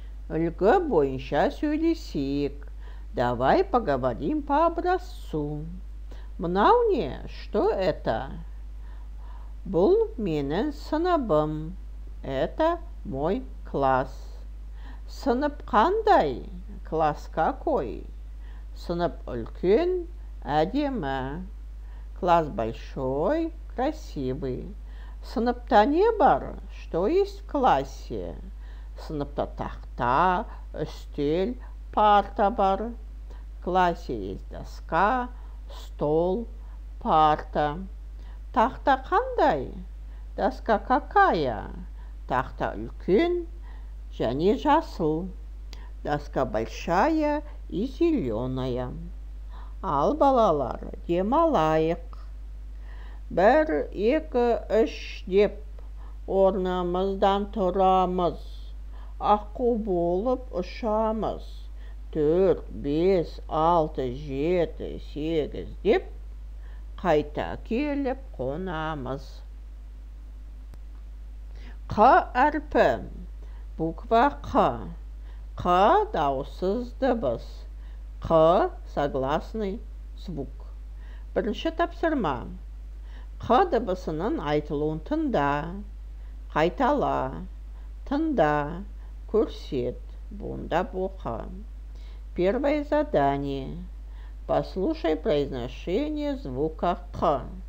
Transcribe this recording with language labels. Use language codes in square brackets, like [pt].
[kk] Үлгі бойынша сөйлесейік. [ru] Давай поговорим по образцу. [kk] Мынау не? [ru] Что это? [kk] Бұл менің сыныбым. [ru] Это мой класс. [kk] Сынып қандай? [ru] Класс какой? [kk] Сынып үлкен, әдемі. [ru] Класс большой, красивый. [kk] Сыныпта не бар? [ru] Что есть в классе? [kk] Сыныпта тақта, үстел, парта бар. [ru] В классе есть доска, стол, парта. [kk] Тақта қандай? [ru] Доска какая? [kk] Тақта үлкен және жасыл. [ru] Доска большая и зеленая. [kk] Ал балалар, демалайық. 1, 2, 3 деп орнымыздан тұрамыз. Аққу болып ұшамыз. 4, 5, 6, 7, 8 деп қайта келіп қонамыз. Қ әрпі. Буква Қ. Қ дауыссыз дыбыс. [ru] Қ согласный звук. [kk] Бірінші тапсырма. Қ дыбысының айтылуын тыңда, қайтала, тыңда, көрсет, буында боқа. [ru] Первое задание. Послушай произношение звука Қ.